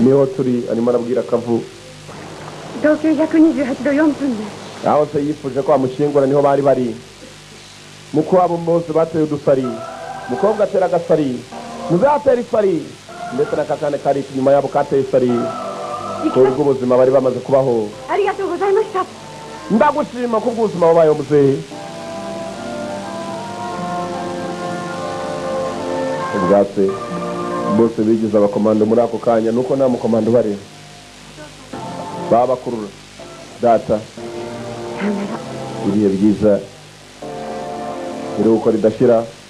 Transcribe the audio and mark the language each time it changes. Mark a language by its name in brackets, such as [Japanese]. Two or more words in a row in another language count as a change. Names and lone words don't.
[Kinyarwanda] niho turi arimo arabwira akavu [Japanese] 東経128度4分です [Kinyarwanda] aho se yifuje ko bamushingura niho bari bari muko abo bose bateye udusari mukobwa atera agasari muzatera isari ndetse n'akakane kari inyuma yabo kateye isari ubwo ubuzima bari bamaze kubaho [Japanese] ありがとうございました [Kinyarwanda] ndagushima ko ubuzima wabayeho muzehe ubwatse bose bigize abakomando muri ako kanya nuko nta mukomando bari babakurura data ibihe byiza iruhuko ridashira